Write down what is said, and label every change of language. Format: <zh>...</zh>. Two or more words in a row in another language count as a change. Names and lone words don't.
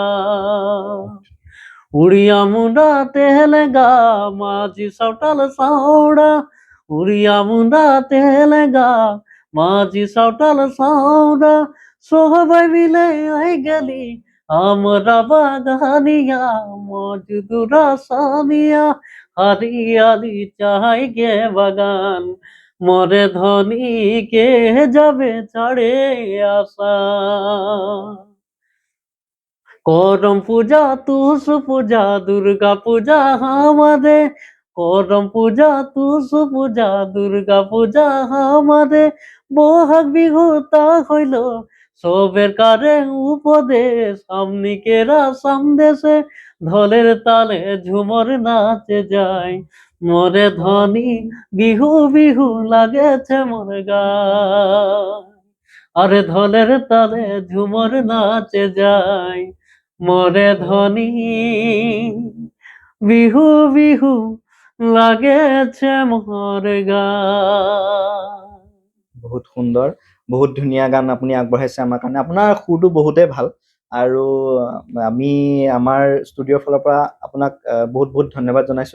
<bn>উড়িয়া মুন্ডা তেলেগা মাঝি সাঁওতাল সাউড়া, উড়িয়া মুন্ডা তেলেগা মাঝি সাঁওতাল সাউড়া, সবাই মিলে আই গেলি আমরা বাগানিয়া, মজদুরা সামিয়া হরিয়ালি চাই গে বাগান, মোরে ধনী কে যাবে ছাড়ে আসা, করম পূজা তুষ পূজা দুর্গা পূজা আমারে, করম পূজা তুষ পূজা দুর্গা পূজা আমারে, বহাগ বিহু তা হইল সবের কারে উপদেশ, আমনিকেরা সামদেশে ঢোলের তালে ঝুমর নাচে যায়, মোরে ধনী বিহু বিহু লাগেছে মোর গায়, আরে ঢোলের তালে ঝুমর নাচে যায়, মোরে ধনী বিহু বিহু লাগেছে মোর গায়।</bn> <as>বহুত সুন্দৰ, বহুত ধুনীয়া গান আপুনি আগবঢ়াইছে আমাৰ কাৰণে। আপোনাৰ সুৰটো বহুতেই ভাল, আৰু আমি আমাৰ ষ্টুডিঅ'ৰ ফালৰ পৰা আপোনাক বহুত বহুত ধন্যবাদ জনাইছো।</as>